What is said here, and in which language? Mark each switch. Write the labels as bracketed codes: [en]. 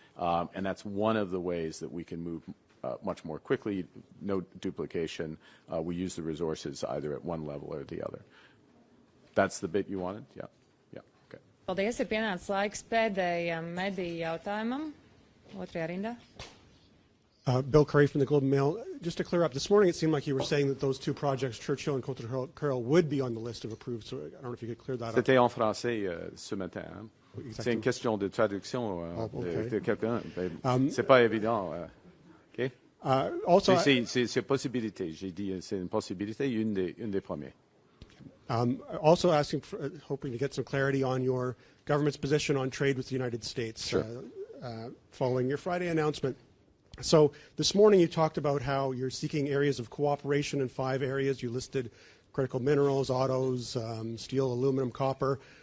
[en] And that's one of the ways that we can move much more quickly, no duplication. We use the resources either at one level or the other. That's the bit you wanted? Yeah. [lv] Paldies, ir pienācis laiks pēdējam mediju jautājumam. Otrajā rindā. [en] Bill Curry from the Globe and Mail. Just to clear up, this morning it seemed like you were saying that those two projects, Churchill and Côte-de-Curl, would be on the list of approved. So I don't know if you could clear that up. [fr] C'était en français ce matin. Hein? C'est une Exactement. question de traduction [en] okay. [fr] de quelqu'un. C'est pas évident. OK? [en] Also, [fr] c'est possibilité. J'ai dit c'est une possibilité, une des premières. [en] Also asking, hoping to get some clarity on your government's position on trade with the United States. Sure. Following your Friday announcement. So this morning you talked about how you're seeking areas of cooperation in 5 areas. You listed critical minerals, autos, steel, aluminum, copper.